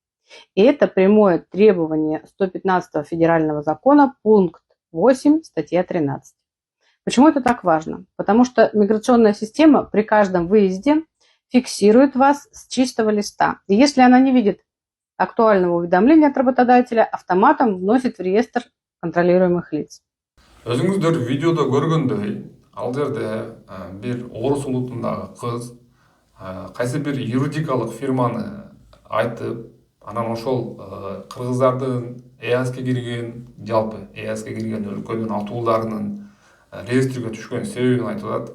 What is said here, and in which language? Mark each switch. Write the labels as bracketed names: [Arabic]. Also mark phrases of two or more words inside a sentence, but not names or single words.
[Russian] И это прямое требование 115 федерального закона, пункт 8, статья 13. Почему это так важно? Потому что миграционная система при каждом выезде фиксирует вас с чистого листа. И если она не видит актуального уведомления от работодателя, автоматом вносит в реестр контролируемых лиц. [Kyrgyz] Өзүңүздөр видеодо көргөндөй, ал жерде бир орус улутундагы кыз кайсы бир юридикалык фирманы айтып, анан ошол кыргыздардын ЭАСке кирген, жалпы ЭАСке кирген өлкөнүн атууларынын реестрге түшкөн себебин айтып атат.